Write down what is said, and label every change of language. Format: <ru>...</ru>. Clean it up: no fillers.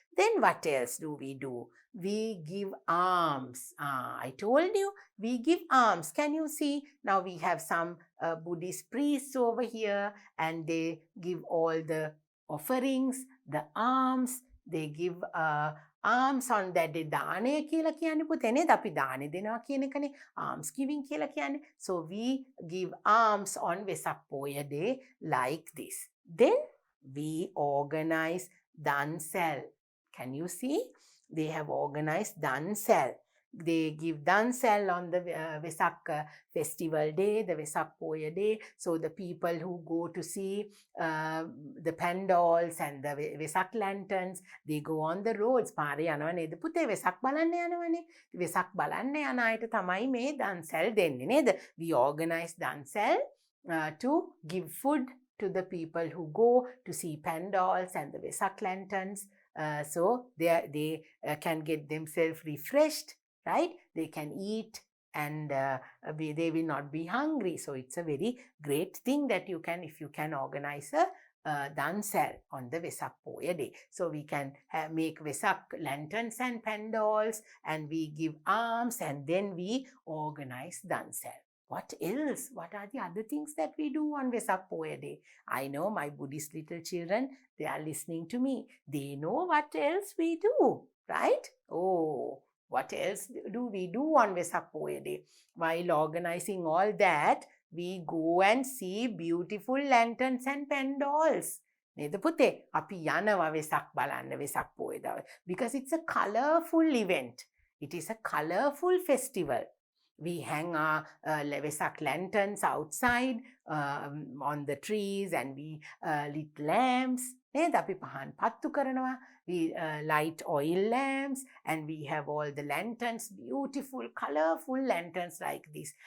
<en>Then what else do? We give alms. I told you, we give alms. Can you see? Now we have some Buddhist priests over here, and they give all the offerings, the alms. They give alms on that day.</en> <si>දානය කියලා කියන්නේ පුතේ නේද? අපි දානෙ දෙනවා කියන එකනේ alms giving කියලා කියන්නේ.</si> <en>So we give alms on Vesak Poya day like this. Then we organize dansal. Can you see? They have organized dansal. They give dansal on the Vesak festival day, the Vesak Poya day. So the people who go to see the pandals and the Vesak lanterns, they go on the roads.</en> <si>පාරේ යනවා නේද පුතේ? වෙසක් බලන්න යනවනේ. වෙසක් බලන්න යන අයට තමයි මේ dansal දෙන්නේ නේද?</si> <en>We organize dansal to give food to the people who go to see pandals and the Vesak lanterns. So they can get themselves refreshed, right? They can eat and they will not be hungry. So it's a very great thing that if you can organize a dansal on the Vesak Poya day. So we can make Vesak lanterns and pandals, and we give alms, and then we organize dansal. What else? What are the other things that we do on Vesak Poya day? I know my Buddhist little children, they are listening to me. They know what else we do, right? Oh, What else do we do on Vesak Poya Day? While organizing all that, we go and see beautiful lanterns and pandals.</en> <si>නේද පුතේ? අපි යනවා වෙසක් බලන්න වෙසක් පොය දවසේ.</si> <en>Because it's a colorful event. It is a colorful festival. We hang our Vesak lanterns outside on the trees, and we lit lamps.</en> <si>නේද? අපි පහන් පත්තු කරනවා.</si> <en>We light oil lamps, and we have all the lanterns, beautiful, colorful lanterns like this.</en>